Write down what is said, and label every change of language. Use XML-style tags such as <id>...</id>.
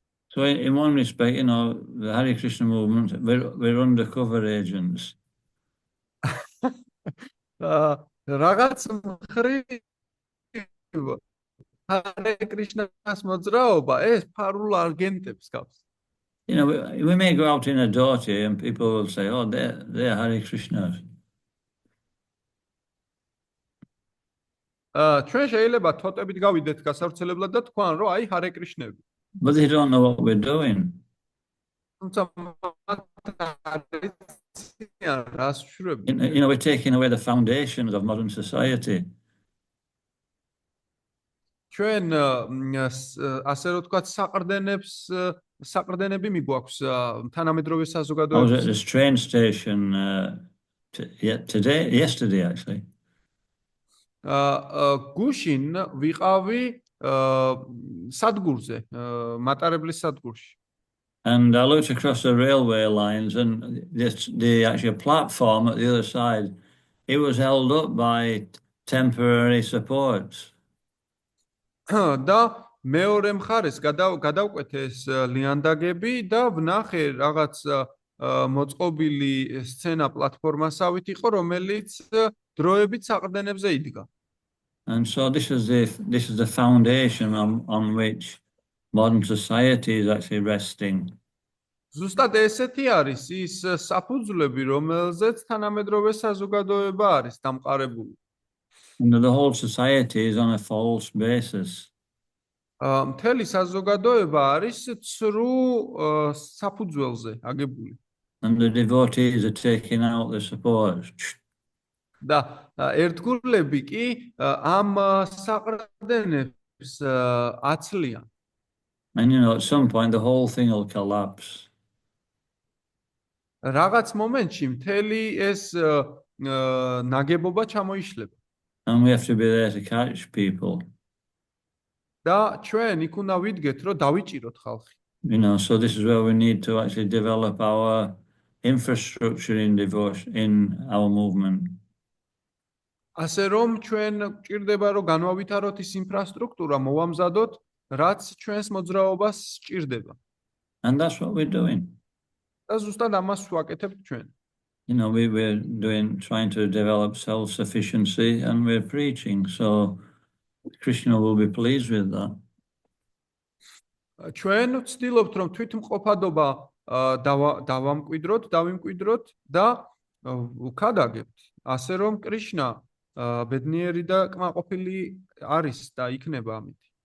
<en>So in one respect, the Hare Krishna movement, we're undercover agents.</en> <ka>რაღაც მხრივ Hare Krishna's მოძრაობა ეს ფარულ აგენტებს გავს.</ka> <en>We may go out in a dhoti and people will say, oh, they're Hare Krishnas.</en> <ka>ჩვენ შეიძლება თოტებით გავიდეთ გასავრცელებლად და თქვან, რომ აი Hare Krishna-ები.</ka> <en>but they don't know what we're doing.</en> <ka>თუმცა მათ არ იციან რას ვშურებთ.</ka> <en>We're taking away the foundations of modern society.</en> <ka>ჩვენ ასე რომ ვთქვათ საყრდენები მიგვაქვს თანამედროვე</ka> <en>I was at</en> <ka>საზოგადოების.</ka> <en>this train station yesterday actually.</en> <ka>გუშინ ვიყავი სადგურზე, მატარებლის სადგურში.</ka> <en>And I looked across the railway lines, and the actual platform at the other side, it was held up by temporary supports.</en> <ka>და მეორე მხარეს გადავკვეთე ეს ლიანდაგები და ვნახე რაღაც მოწყობილი სცენა პლატფორმასავით იყო, რომელიც დროებით საყრდენებზე იდგა.</ka> <en>And so this is the foundation on which modern society is actually resting.</en> <ka>ზუსტად ესეთი არის ის საფუძვლები, რომელზეც თანამედროვე საზოგადოება არის დამყარებული.</ka> <en>And the whole society is on a false basis.</en> <ka>მთელი საზოგადოება არის ცრუ საფუძველზე აგებული.</ka> <en>And the devotees are taking out the supports.</en> <ka>და ერთგულები კი ამ საყრდენებს აცლიან.</ka> <en>And at some point the whole thing will collapse.</en> <ka>რაღაც მომენტში მთელი ეს ნაგებობა ჩამოიშლება.</ka> <en>And we have to be there to catch people.</en> <ka>და ჩვენ იქ უნდა ვიდგეთ, რომ დავიჭიროთ ხალხი.</ka> <en>So this is where we need to actually develop our infrastructure in devotion in our movement.</en> <ka>ასე რომ ჩვენ გვჭირდება, რომ განვავითაროთ ის ინფრასტრუქტურა, მოვამზადოთ, რაც ჩვენს მოძრაობას სჭირდება.</ka> <en>And that's what we're doing.</en> <ka>და ზუსტად ამას ვაკეთებთ ჩვენ.</ka> <en>We're trying to develop self-sufficiency, and we're preaching. So Krishna will be pleased with that.</en> <ka>ჩვენ ვცდილობთ, რომ თვითმყოფადობა დავიმკვიდროთ და ვქადაგებთ, ასე რომ კრიშნა ბედნიერი და კმაყოფილი არის და იქნება ამით.</ka>